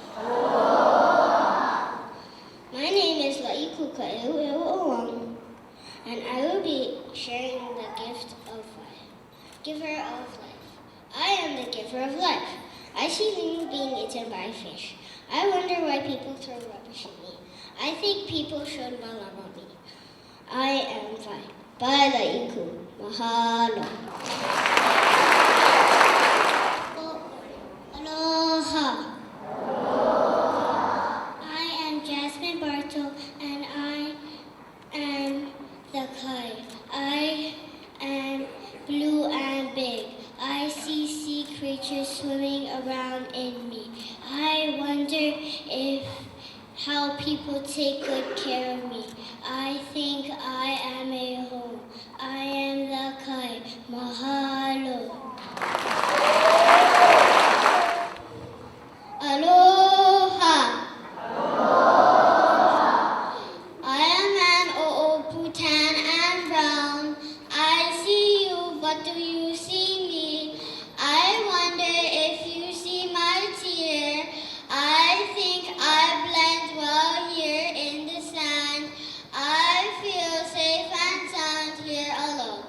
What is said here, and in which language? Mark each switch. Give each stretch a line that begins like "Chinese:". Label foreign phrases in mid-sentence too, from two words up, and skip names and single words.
English: My name is La'iku Ka'eu'eu'oang, and I will be sharing the gift of life. Giver of life. I am the giver of life. I see things being eaten by fish. I wonder why people throw rubbish at me. I think people should malama me. I am fine. Bye, La'iku. Mahalo. Aloha. I am Jasmine Barto, and I am the kite. I am blue and big. I see sea creatures swimming around in me. I wonder how people take good care of me. I think I am a home. I am the kite. Mahalo. Aloha. I am an o'oputan and brown. I see you, but do you see me? I wonder if you see my tear. I think I blend well here in the sand. I feel safe and sound here alone.